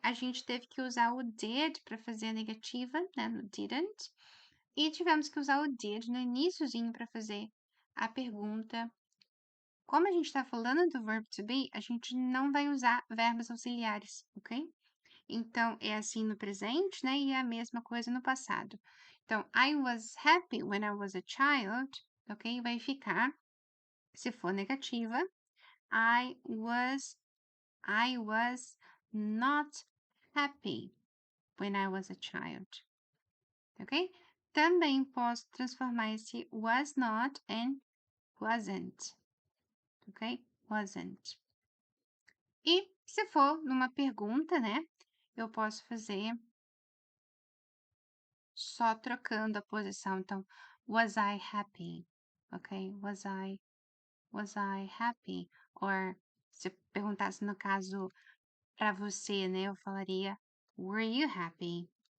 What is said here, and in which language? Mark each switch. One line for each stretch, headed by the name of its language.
Portuguese: A gente teve que usar o did para fazer a negativa, né, no didn't. E tivemos que usar o did no iniciozinho para fazer a pergunta. Como a gente está falando do verb to be, a gente não vai usar verbos auxiliares, ok? Então, é assim no presente, né? E é a mesma coisa no passado.
English: Então, I was happy when I was a child, ok?
Portuguese: Vai ficar, se for negativa,
English: I was not happy when I was a child, ok?
Portuguese: Também posso transformar esse was not em wasn't, ok? Wasn't. E se for numa pergunta, né? Eu posso fazer só trocando a posição.
English: Então, was I happy? Ok? Was I happy?
Portuguese: Or se eu perguntasse no caso para você, né? Eu falaria,
English: were you happy?